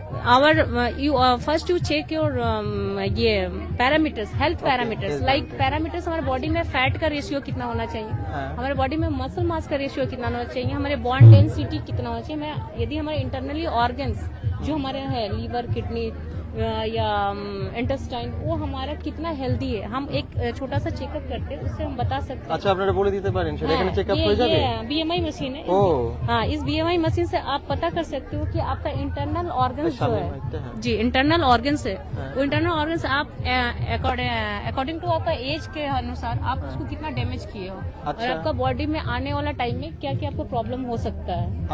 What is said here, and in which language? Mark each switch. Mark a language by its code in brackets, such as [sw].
[en] Our first you check your [hi] ये parameters, health parameters, like parameters हमारे body में fat का रेशियो कितना होना चाहिए, हमारे बॉडी में मसल मास का रेशियो कितना होना चाहिए, हमारे बॉन्ड डेंसिटी कितना होना चाहिए। यदि हमारे इंटरनली ऑर्गन्स जो हमारे हैं, लीवर, किडनी या इंटेस्टाइन, वो हमारा कितना हेल्दी है, हम एक छोटा सा चेकअप करते हैं, उससे हम बता सकते हैं। [bn] আচ্ছা, আপনারা বলে দিতে পারেন সেটা এখানে চেকআপ হয়ে যাবে? [hi] BMI मशीन है। ओ। हाँ, इस BMI मशीन से आप पता कर सकते हो कि आपका इंटरनल ऑर्गन्स जो है, जी इंटरनल ऑर्गन्स है, वो इंटरनल ऑर्गन्स आप अकॉर्डिंग टू आपका एज के अनुसार आप उसको कितना डैमेज किए हो और आपका बॉडी में आने वाला टाइम में क्या क्या आपको प्रॉब्लम हो सकता है।